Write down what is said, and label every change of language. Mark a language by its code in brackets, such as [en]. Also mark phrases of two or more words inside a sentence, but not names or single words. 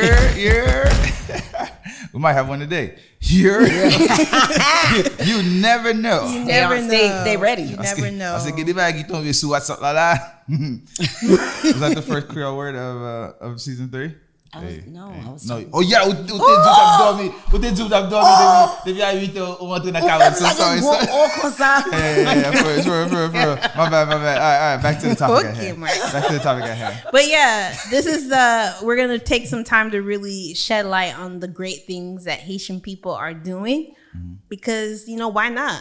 [en] We might have one today. You never know. You never know. Stay ready. You never know. I said, get it back. You told me to what's up, la la. Was that the first Creole word of season 3? No. Oh yeah, [ht] o te djou tap dormi depi a 8 heures ou rentre nan 40. [en] So sorry. Yeah, for real. My bad. All right, back to the topic at Okay, hand. Mark. Back to the topic at hand. But yeah, we're gonna take some time to really shed light on the great things that Haitian people are doing, because why not?